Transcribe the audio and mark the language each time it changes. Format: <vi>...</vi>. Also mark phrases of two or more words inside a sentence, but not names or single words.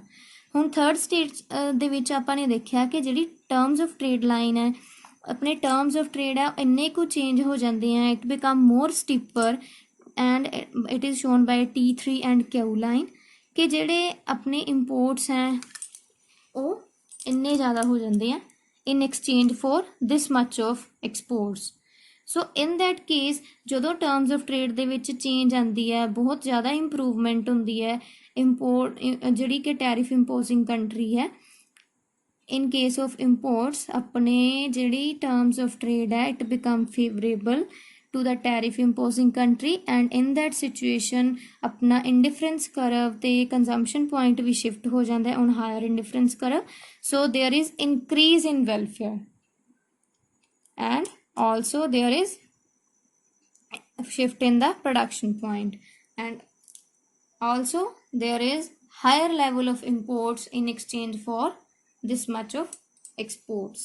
<pa>ਹੁਣ ਥਰਡ ਸਟੇਜ ਦੇ ਵਿੱਚ ਆਪਾਂ ਨੇ ਦੇਖਿਆ ਕਿ ਜਿਹੜੀ</pa> <en>terms of trade line</en> <pa>ਹੈ, ਆਪਣੇ</pa> <en>terms of trade</en> <pa>ਹੈ ਇੰਨੇ ਕੁ ਚੇਂਜ ਹੋ ਜਾਂਦੇ ਆ,</pa> <en>it become more steeper and it is shown by T3 and Q line</en> <pa>ਕਿ ਜਿਹੜੇ ਆਪਣੇ ਇੰਪੋਰਟਸ ਹੈ ਉਹ ਇੰਨੇ ਜ਼ਿਆਦਾ ਹੋ ਜਾਂਦੇ ਆ</pa> <en>in exchange for this much of exports. So in that case ਜਦੋਂ terms of trade</en> <pa>ਦੇ ਵਿੱਚ change ਆਉਂਦੀ ਹੈ, ਬਹੁਤ ਜ਼ਿਆਦਾ improvement ਹੁੰਦੀ ਹੈ,</pa> <en>import</en> <pa>ਜਿਹੜੀ ਕਿ</pa> <en>tariff imposing country ਹੈ, in case of imports</en> <pa>ਆਪਣੇ ਜਿਹੜੀ</pa> <en>terms of trade ਹੈ it become favorable to the tariff imposing country, and in that situation अपना indifference curve ਤੇ consumption point</en> <hi>भी shift हो जाता है</hi> <en>on higher indifference curve. So there is increase in welfare and also there is shift in the production point, and also there is higher level of imports in exchange for this much of exports.</en>